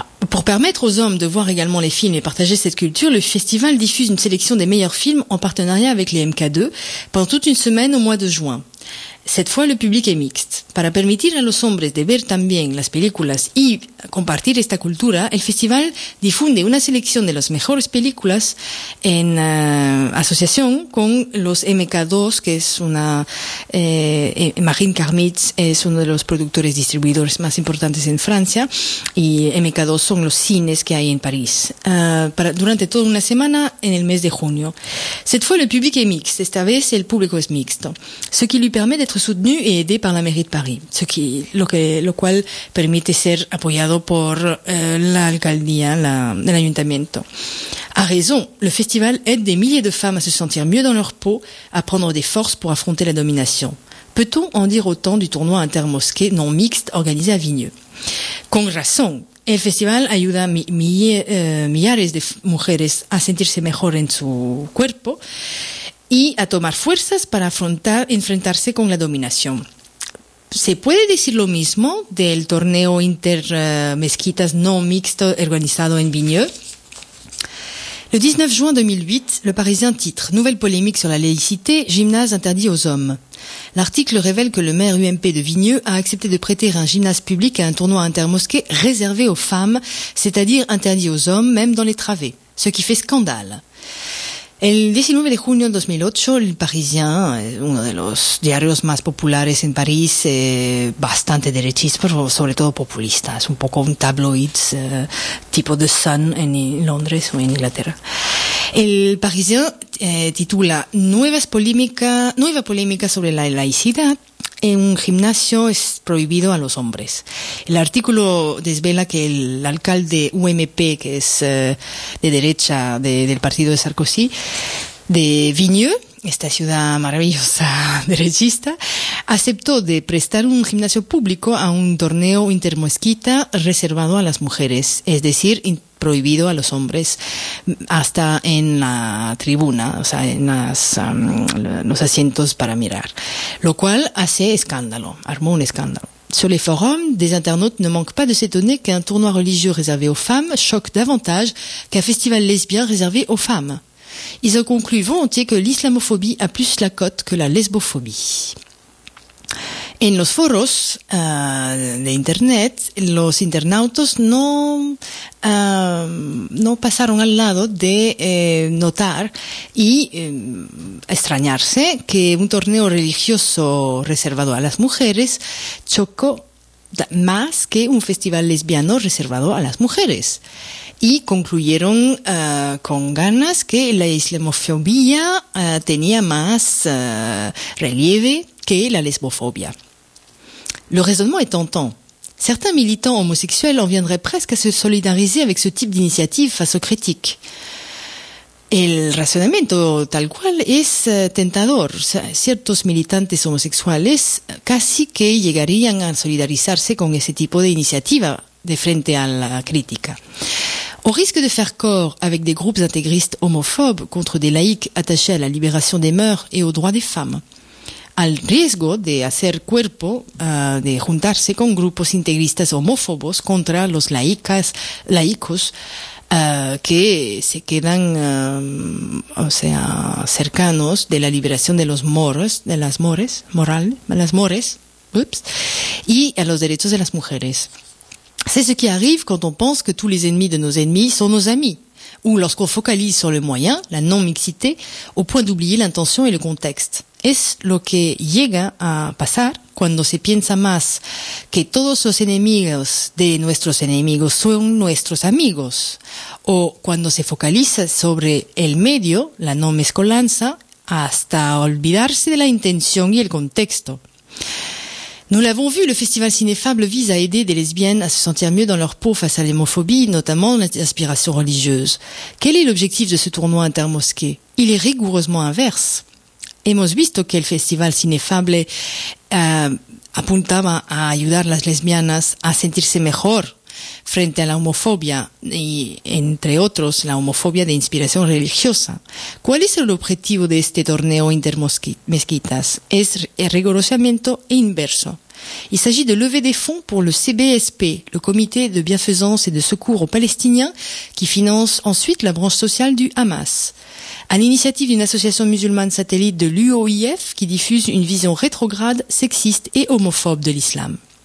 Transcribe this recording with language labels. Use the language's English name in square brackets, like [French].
[French] Pour permettre aux hommes de voir également les films et partager cette culture, le festival diffuse une sélection des meilleurs films en partenariat avec les MK2 pendant toute une semaine au mois de juin. Cette fois, le public est mixte. [Spanish] Para permitir a los hombres de ver también las películas y compartir esta cultura, el festival difunde una selección de las mejores películas en asociación con los MK2, que es una... Marine Carmitz es uno de los productores distribuidores más importantes en Francia, y MK2 son los cines que hay en París, durante toda una semana en el mes de junio. [French] Cette fois, le public est mixte. [Spanish] Esta vez, el público es mixto. [French] Ce qui lui permet d'être soutenu et aidé par la mairie de Paris, ce qui, [Spanish] lo cual permet de ser apoyado por l'alcaldía, l'ayuntamiento. [French] A raison, le festival aide des milliers de femmes à se sentir mieux dans leur peau, à prendre des forces pour affronter la domination. Peut-on en dire autant du tournoi intermosquée non mixte organisé à Vigneux? [Spanish] Con razón. El festival ayuda a millares de mujeres a sentirse mejor en su cuerpo y a tomar fuerzas para enfrentarse con la dominación. ¿Se puede decir lo mismo del torneo intermezquitas no mixto organizado en Vigneux? [French] Le 19 juin 2008, Le Parisien titre « Nouvelle polémique sur la laïcité, gymnase interdit aux hommes ». L'article révèle que le maire UMP de Vigneux a accepté de prêter un gymnase public à un tournoi intermosquée réservé aux femmes, c'est-à-dire interdit aux hommes, même dans les travées, ce qui fait scandale. [Spanish] El 19 de junio de 2008, El Parisien, uno de los diarios más populares en París, bastante derechista, pero sobre todo populista, es un poco un tabloid tipo The Sun en Londres o en Inglaterra. El Parisien titula Nueva polémica sobre la laicidad. En un gimnasio es prohibido a los hombres. El artículo desvela que el alcalde UMP, que es de derecha del partido de Sarkozy, de Vigneux, esta ciudad maravillosa derechista, aceptó de prestar un gimnasio público a un torneo intermosquita reservado a las mujeres, es decir, prohibido a los hombres hasta en la tribuna, o sea, en los asientos para mirar, lo cual armó un escándalo. [French] Sur les forums, des internautes ne manquent pas de s'étonner qu'un tournoi religieux réservé aux femmes choque davantage qu'un festival lesbien réservé aux femmes. Ils ont conclu volontiers que l'islamophobie a plus la cote que la lesbophobie. [Spanish] En los foros de internet, los internautas no pasaron al lado de notar y extrañarse que un torneo religioso reservado a las mujeres chocó más que un festival lesbiano reservado a las mujeres. Y concluyeron con ganas que la islamofobia tenía más relieve que la lesbofobia. [French] Le raisonnement est tentant. Certains militants homosexuels en viendraient presque à se solidariser avec ce type d'initiative face aux critiques. [Spanish] El razonamiento tal cual es tentador. Ciertos militantes homosexuales casi que llegarían a solidarizarse con ese tipo de iniciativa de frente a la crítica. [French] Au risque de faire corps avec des groupes intégristes homophobes contre des laïcs attachés à la libération des mœurs et aux droits des femmes. [Spanish] Al riesgo de hacer cuerpo, de juntarse con grupos integristas homófobos contra los laicos que se quedan, o sea, cercanos de la liberación de los moros, de las mores, moral, las mores, ups, y a los derechos de las mujeres. [French] C'est ce qui arrive quand on pense que tous les ennemis de nos ennemis sont nos amis, ou lorsqu'on focalise sur le moyen, la non-mixité, au point d'oublier l'intention et le contexte. [Spanish] Es lo que llega a pasar cuando se piensa más que todos los enemigos de nuestros enemigos son nuestros amigos, o cuando se focaliza sobre el medio, la no mezcolanza, hasta olvidarse de la intención y el contexto. [French] Nous l'avons vu, le festival Cinéfable vise à aider des lesbiennes à se sentir mieux dans leur peau face à l'hémophobie, notamment l'inspiration religieuse. Quel est l'objectif de ce tournoi intermosquée? Il est rigoureusement inverse. [Spanish] Hemos visto que el festival Cinefable apuntaba a ayudar a las lesbianas a sentirse mejor frente a la homofobia y, entre otros, la homofobia de inspiración religiosa. ¿Cuál es el objetivo de este torneo intermezquitas? Es el reconocimiento inverso. [French] Il s'agit de lever des fonds pour le CBSP, le Comité de Bienfaisance et de Secours aux Palestiniens, qui finance ensuite la branche sociale du Hamas. À l'initiative d'une association musulmane satellite de l'UOIF qui diffuse une vision rétrograde, sexiste et homophobe de l'islam.